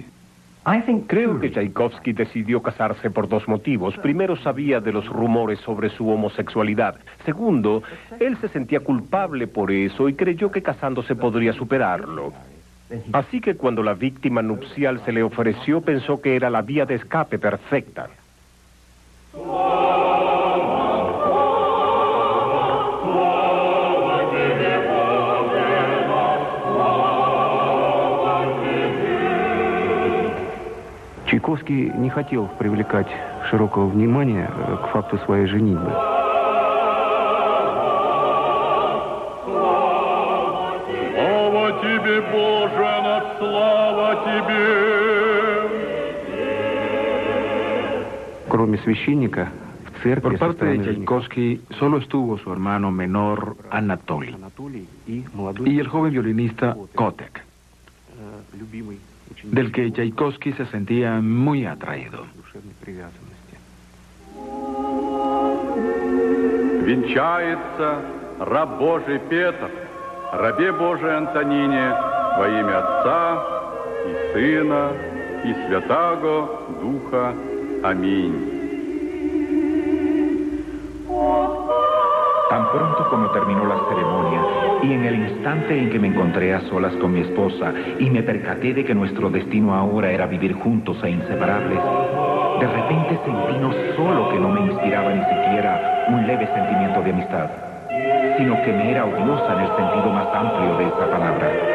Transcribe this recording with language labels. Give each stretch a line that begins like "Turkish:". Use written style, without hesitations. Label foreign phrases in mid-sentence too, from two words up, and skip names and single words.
Spanish: Creo que Tchaikovsky decidió casarse por 2 motivos. Primero, sabía de los rumores sobre su homosexualidad. Segundo, él se sentía culpable por eso y creyó que casándose podría superarlo. Así que cuando la víctima nupcial se le ofreció, pensó que era la vía de escape perfecta.
Russian: Чайковский не хотел привлекать широкого внимания к факту своей женитьбы. Слава тебе, Боже, слава тебе! Кроме священника, в церкви...
Spanish: Por parte de Tchaikovsky, solo estuvo su hermano menor, Anatoly, y el joven violinista Kotek, del que Tchaikovsky se sentía muy atraído.
Russian: Венчается раб Божий Петр, рабе Божией Антонине, во имя Отца и Сына и Святаго Духа. Аминь.
Spanish: Tan pronto como terminó la ceremonia y en el instante en que me encontré a solas con mi esposa y me percaté de que nuestro destino ahora era vivir juntos e inseparables, de repente sentí no solo que no me inspiraba ni siquiera un leve sentimiento de amistad, sino que me era odiosa en el sentido más amplio de esa palabra.